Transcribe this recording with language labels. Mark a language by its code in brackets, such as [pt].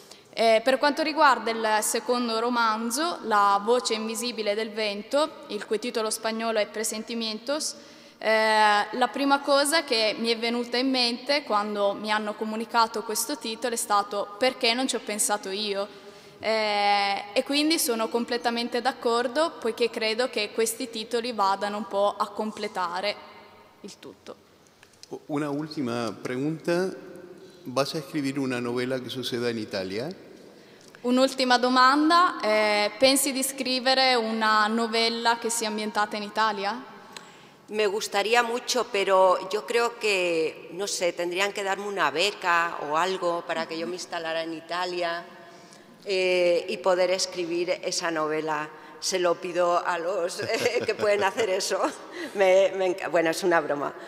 [it] Per quanto riguarda il secondo romanzo, La voce invisibile del vento, il cui titolo spagnolo è Presentimientos, la prima cosa che mi è venuta in mente quando mi hanno comunicato questo titolo è stato perché non ci ho pensato io. E quindi sono completamente d'accordo, poiché credo che questi titoli vadano un po' a completare il tutto. [es] Una ultima pregunta. ¿Vas a escribir una novela que suceda en Italia? [it] Un'ultima domanda. Pensi di scrivere una novella che sia ambientata in Italia? [es] Me gustaría mucho, pero yo creo que, no sé, tendrían que darme una beca o algo para que yo me instalara en Italia y poder escribir esa novela. Se lo pido a los que pueden hacer eso. Bueno, es una broma.